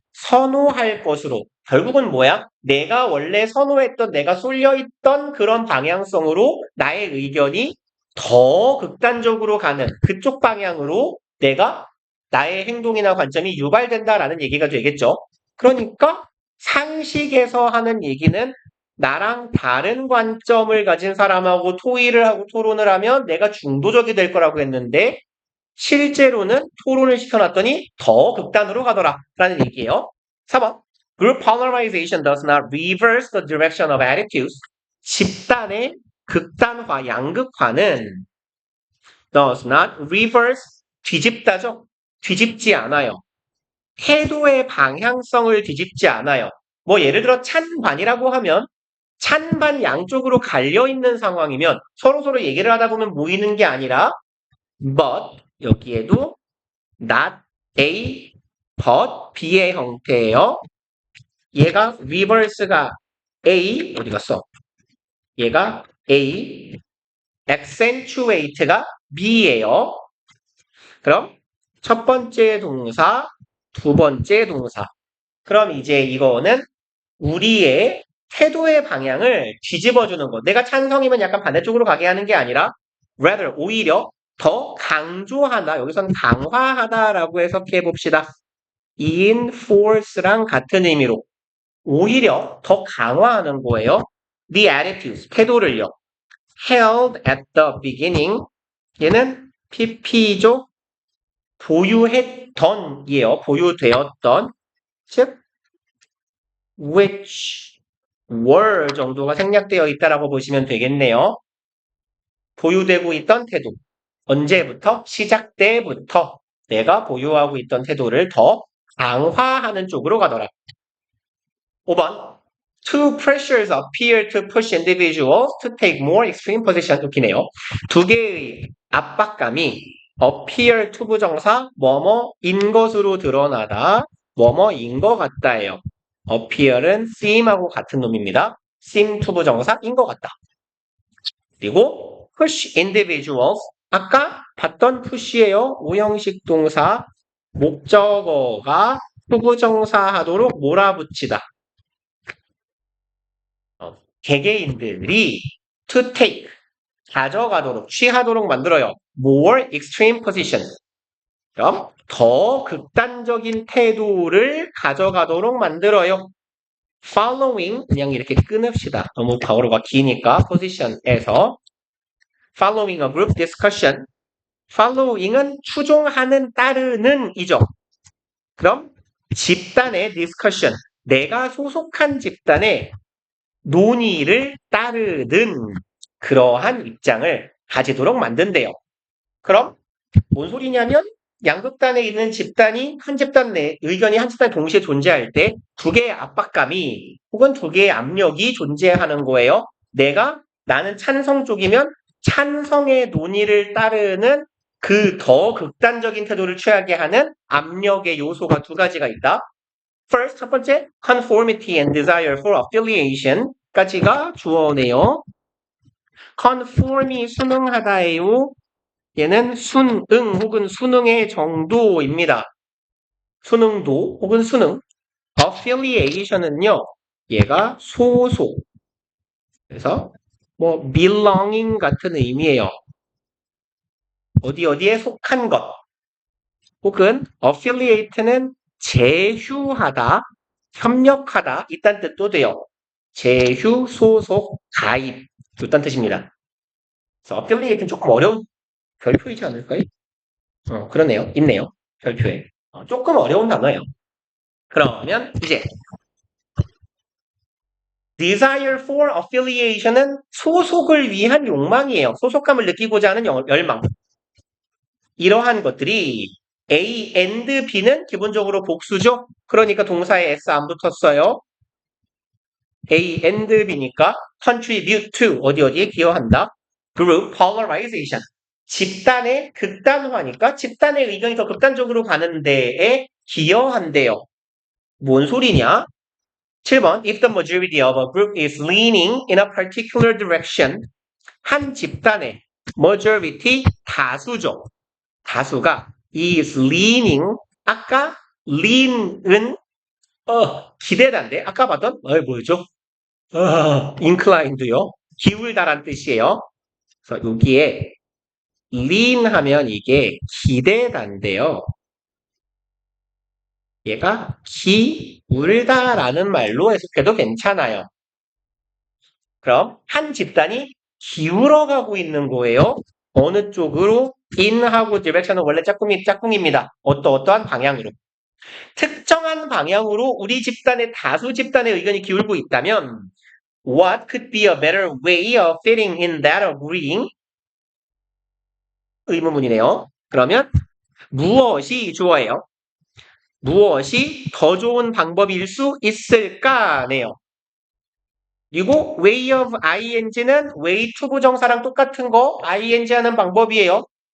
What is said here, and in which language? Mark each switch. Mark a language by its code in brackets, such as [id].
[ko] 선호할 것으로. 결국은 뭐야? 내가 원래 선호했던, 내가 쏠려있던 그런 방향성으로 나의 의견이 더 극단적으로 가는 그쪽 방향으로 내가 나의 행동이나 관점이 유발된다라는 얘기가 되겠죠. 그러니까 상식에서 하는 얘기는 나랑 다른 관점을 가진 사람하고 토의를 하고 토론을 하면 내가 중도적이 될 거라고 했는데 실제로는 토론을 시켜놨더니 더 극단으로 가더라 라는 얘기예요. [en] 4번 Group polarization does not reverse the direction of attitudes. [ko] 집단의 극단화, 양극화는 [en] does not reverse, [ko] 뒤집다죠. 뒤집지 않아요. 태도의 방향성을 뒤집지 않아요. 뭐 예를 들어 찬반이라고 하면 찬반 양쪽으로 갈려있는 상황이면 서로 얘기를 하다 보면 모이는 게 아니라 but, 여기에도 [en] not A, but B [ko] 의 형태예요. 얘가 reverse가 A, 어디 갔어? 얘가 A, accentuate가 B예요. 그럼 첫 번째 동사, 두 번째 동사. 그럼 이제 이거는 우리의 태도의 방향을 뒤집어주는 거. 내가 찬성이면 약간 반대쪽으로 가게 하는 게 아니라 rather, 오히려 더 강조하다, 여기선 강화하다라고 해석해 봅시다. enforce랑 같은 의미로 오히려 더 강화하는 거예요. [en] The attitudes, [ko] 태도를요. [en] held at the beginning, [ko] 얘는 PP죠. 보유했던 이에요. 보유되었던, 즉 [en] which were [ko] 정도가 생략되어 있다라고 보시면 되겠네요. 보유되고 있던 태도. 언제부터? 시작 때부터 내가 보유하고 있던 태도를 더 강화하는 쪽으로 가더라. 5번. [en] Two pressures appear to push individuals to take more extreme position. [ko] 웃기네요. 두 개의 압박감이 [en] appear to [ko] 부정사 뭐뭐인 것으로 드러나다 뭐뭐인 것 같다예요. appear은 seem하고 같은 놈입니다. seem to 부정사인 것 같다. 그리고 [en] push individuals [ko] 아까 봤던 push예요. 오형식 동사 목적어가 후부정사 하도록 몰아붙이다. 개개인들이 [en] to take [ko] 가져가도록 취하도록 만들어요. [en] more extreme position. [ko] 그럼 더 극단적인 태도를 가져가도록 만들어요. following 그냥 이렇게 끊읍시다. 너무 과거로가 기니까 position에서 [en] following a group discussion. [ko] following은 추종하는 따르는 이죠. 그럼 집단의 discussion. 내가 소속한 집단의 논의를 따르는 그러한 입장을 가지도록 만든대요. 그럼 뭔 소리냐면 양극단에 있는 집단이 한 집단 내 의견이 한 집단에 동시에 존재할 때 두 개의 압박감이 혹은 두 개의 압력이 존재하는 거예요. 나는 찬성 쪽이면 찬성의 논의를 따르는 그 더 극단적인 태도를 취하게 하는 압력의 요소가 두 가지가 있다. [en] First, [ko] 첫 번째, [en] conformity and desire for affiliation [ko] 까지가 주어네요. conform이 순응하다예요. 얘는 순응 혹은 순응의 정도입니다. 순응도 혹은 순응. affiliation은요, 얘가 소속. 그래서 belonging 같은 의미예요. 어디에 속한 것. 혹은 affiliate는 제휴하다, 협력하다 이딴 뜻도 돼요. 제휴, 소속, 가입 이딴 뜻입니다. 그래서 affiliate는 조금 어려운 별표이지 않을까요? 그러네요. 있네요. 별표에. 조금 어려운 단어예요. 그러면 이제 [en] desire for affiliation [ko] 은 소속을 위한 욕망이에요. 소속감을 느끼고자 하는 열망. 이러한 것들이 A and B는 기본적으로 복수죠. 그러니까 동사에 S 안 붙었어요. A and B니까 [en] contribute to [ko] 어디에 기여한다. [en] group polarization. [ko] 집단의 극단화니까 집단의 의견이 더 극단적으로 가는 데에 기여한대요. 뭔 소리냐? [en] 7번 If the majority of a group is leaning in a particular direction [ko] 한 집단의 majority 다수죠. 다수가 [en] is leaning [ko] 아까 lean은 기대다인데 아까 봤던 뭐였죠? inclined요. 기울다란 뜻이에요. 그래서 여기에 lean 하면 이게 기대다인데요. 얘가 기울다라는 말로 해석해도 괜찮아요. 그럼 한 집단이 기울어가고 있는 거예요. 어느 쪽으로? in하고 direction은 원래 짝꿍입니다. 어떠한 방향으로. 특정한 방향으로 우리 집단의 다수 집단의 의견이 기울고 있다면 [en] what could be a better way of fitting in that agreeing? [ko] 의문문이네요. 그러면 무엇이 주어예요? 무엇이 더 좋은 방법일 수 있을까네요. 그리고 way of ing는 way to 부정사랑 똑같은 거 ing 하는 방법이에요.